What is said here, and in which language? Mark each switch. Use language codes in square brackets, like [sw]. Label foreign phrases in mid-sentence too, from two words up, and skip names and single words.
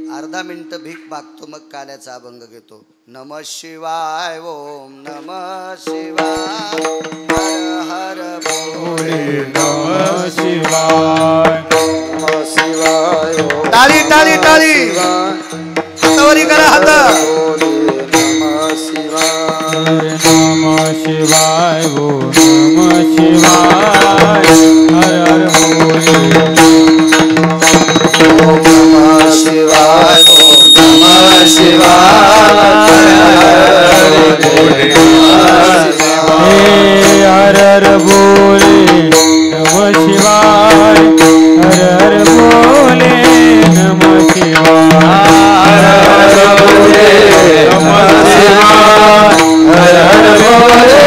[mr] अर्धा मिनिट भीक मागतो, मग काल्याचा अभंग घेतो. [sa] नम शिवाय, ओम नम शिवाय, हर हर भोले नमः शिवाय, नमः शिवाय. [mr] टाळी टाळी टाळी हातावरी करा हात. [sa] नमः शिवाय. नमः शिवाय, ओ नमः शिवाय, हर हर भोले. नमः शिवाय. नमः शिवाय. हर हर भोले. नमः शिवाय, हर हर भोले. नमः शिवाय, हर हर भोले. नमः शिवाय, हर हर भोले.